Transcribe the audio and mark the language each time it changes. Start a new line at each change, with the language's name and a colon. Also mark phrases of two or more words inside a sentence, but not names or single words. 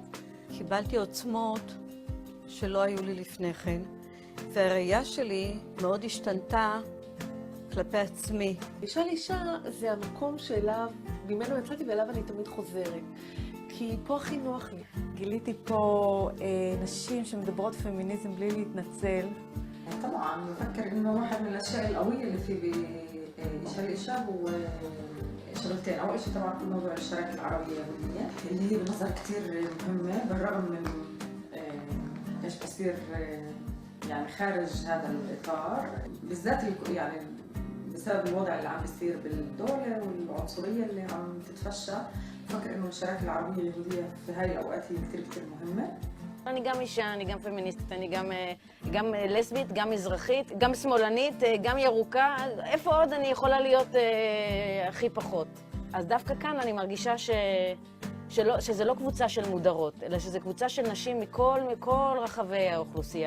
Hebrew: קיבלתי עוצמות שלא היו לי לפני כן, והראייה שלי מאוד השתנתה כלפי עצמי. אישה לאישה זה המקום שאליו, ממנו יצאתי ואליו אני תמיד חוזרת. כי פה הכי נוח לי. גיליתי פה נשים שמדברות פמיניזם בלי להתנצל.
Arabic: طبعا بفكر انه واحد من الاشياء القويه اللي في بإيشا لإيشا هو شغلتين. اول شيء طبعا موضوع الشراكه العربيه اليهوديه اللي هي بنظر كثير مهمه بالرغم من ايش بصير يعني خارج هذا الاطار بالذات يعني بسبب الوضع اللي عم بيصير بالدوله والعنصريه اللي عم تتفشى. بفكر انه الشراكه العربيه اليهوديه في هاي الاوقات هي كثير مهمه.
Hebrew: אני גם אישה, אני גם פמיניסטית, אני גם לסבית, גם מזרחית, גם שמאלנית, גם ירוקה. איפה עוד אני יכולה להיות הכי פחות? אז דווקא כאן אני מרגישה שזה לא קבוצה של מודרות, אלא שזה קבוצה של נשים מכל רחבי האוכלוסייה.